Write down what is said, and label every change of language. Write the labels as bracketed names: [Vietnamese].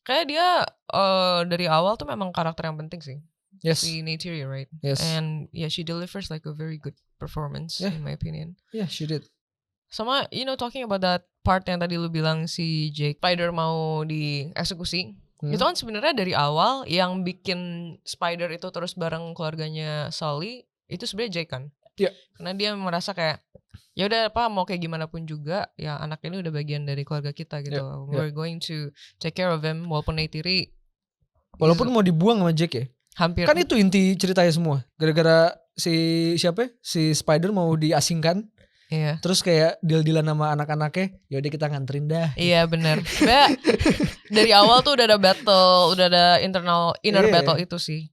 [Indonesian] Kayak dia dari awal tuh memang karakter yang penting sih. [English] Yes. [Indonesian] Si Neytiri, right? [English] Yes. And yeah, she delivers like a very good performance in my opinion. Yeah, she did. [Indonesian] Sama, [English] talking about that part [Indonesian] yang tadi lu bilang si Jake Spider mau dieksekusi. Itu kan sebenarnya dari awal yang bikin Spider itu terus bareng keluarganya Sully itu sebenarnya Jake kan. Iya. Karena dia merasa kayak ya udah apa mau kayak gimana pun juga ya anak ini udah bagian dari keluarga kita gitu. [English] We're going to take care of him walaupun Neytiri [Indonesian] walaupun mau dibuang sama Jake ya. Hampir. Kan itu inti ceritanya semua. Gara-gara si Spider mau diasingkan. Iya. Terus kayak deal-dealan sama anak-anaknya, yaudah kita nganterin dah. Iya benar. Dari awal tuh udah ada battle, udah ada inner battle itu sih.